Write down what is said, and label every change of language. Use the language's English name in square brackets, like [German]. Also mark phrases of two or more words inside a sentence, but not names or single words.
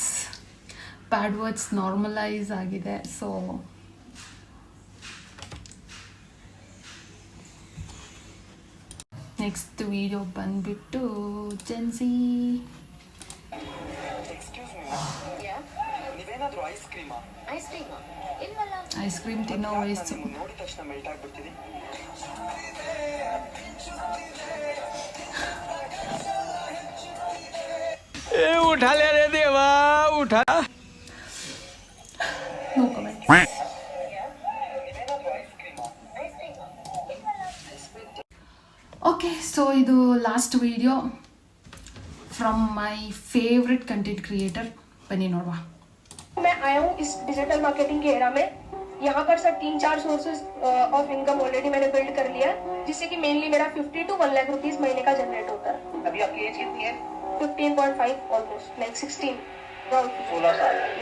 [English] bad words normalise ಆಗಿದೆ. so next video ಬಂದ್ಬಿಟ್ಟು ಜೆನ್ಸಿ. [Kannada] ಐಸ್ ಕ್ರೀಮ್ ತಿನ್ನೋ ವಯಸ್ಸು. [Hindi] उठा ले रे देवा, उठा. [English] No comment. Okay, so ಇದು last video from my favourite content creator, [Kannada] ಬನ್ನಿ ನೋಡುವ. [Hindi] मैं आया हूँ इस [English] digital marketing [Hindi] के एरा में यहाँ पर सर 3-4 [English] sources of income already [Hindi] मैंने बिल्ड कर लिया है, जिससे कि मेनली मेरा 50 to 1 लाख रुपीस महीने का जनरेट होता है। अभी आपकी एज कितनी है? [English] 15.5 almost like 16 [Hindi] 16 साल।